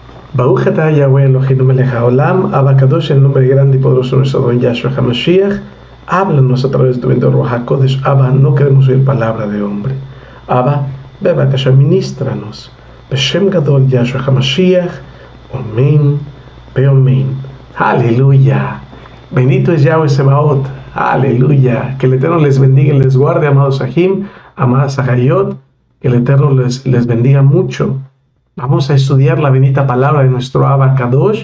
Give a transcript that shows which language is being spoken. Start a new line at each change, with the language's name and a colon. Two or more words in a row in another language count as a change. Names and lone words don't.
Hebrew: ברוך אתה יהוה אלוהינו מלך העולם, אבא קדוש,
Spanish: en el nombre grande y poderoso de nuestro don Yahshua HaMashiach. Háblanos a través de tu bendito
Hebrew: רוח הקודש.
Spanish: Abba, no queremos oír palabra de hombre.
Hebrew: אבא, בבקשה, ministranos. בשם גדול ישוע המשיח.
Spanish: Amén, amén. Aleluya. Bendito es Yahweh Sebaot. Aleluya. Que el Eterno les bendiga y les guarde, amados Sahim, amadas Sahayot. Que el Eterno les bendiga mucho. Vamos a estudiar la bendita palabra de nuestro
Hebrew: אבא קדוש.